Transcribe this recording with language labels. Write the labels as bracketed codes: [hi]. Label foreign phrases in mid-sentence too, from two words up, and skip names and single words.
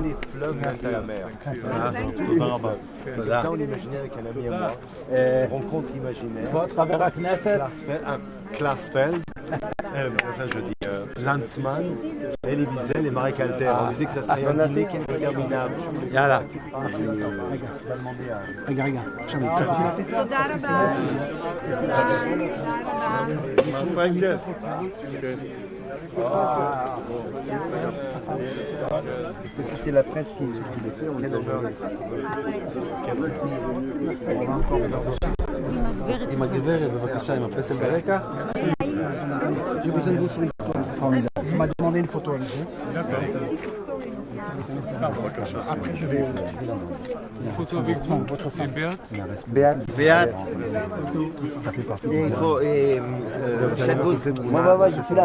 [fr] les fleuves montent à la mer. Ça, on l'imaginait avec un ami à moi. Rencontre imaginaire. Klarsfeld. Ça, je dis Lanzmann, Elie Wiesel et Marek Alter. On disait que ça serait un dîner qui est interminable. Voilà. [he] רגע, עכשיו נצטרך. תודה רבה. [fr] Parce que si c'est la presse qui le fait, on est honneur d'être [he] עם הגברת, בבקשה, עם הפסל ברקע. [fr] J'ai besoin de vous sur une photo. Formidable. On m'a demandé une photo avec vous. Après, je vais Une photo avec vous, votre femme. Béate. Ça fait partie. Et il faut. Et Chadbout. Moi, je suis là.